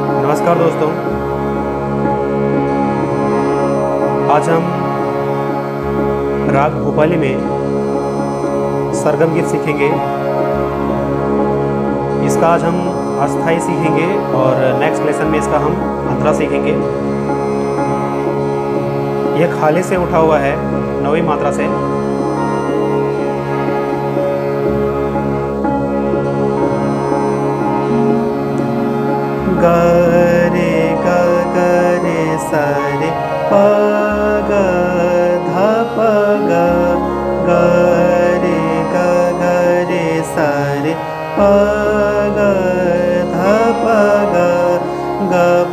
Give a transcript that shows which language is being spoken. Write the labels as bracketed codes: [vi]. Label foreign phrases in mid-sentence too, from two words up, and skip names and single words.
[hi] नमस्कार दोस्तों, आज हम राग भूपाली में सरगम गीत सीखेंगे। इसका आज हम अस्थाई सीखेंगे और [en] next lesson [hi] में इसका हम अंतरा सीखेंगे। यह खाली से उठा हुआ है 9वीं मात्रा से। ग रे ग ग रे सा रे प ग ध प ग ग रे ग ग रे सा रे प ग ध प ग ग प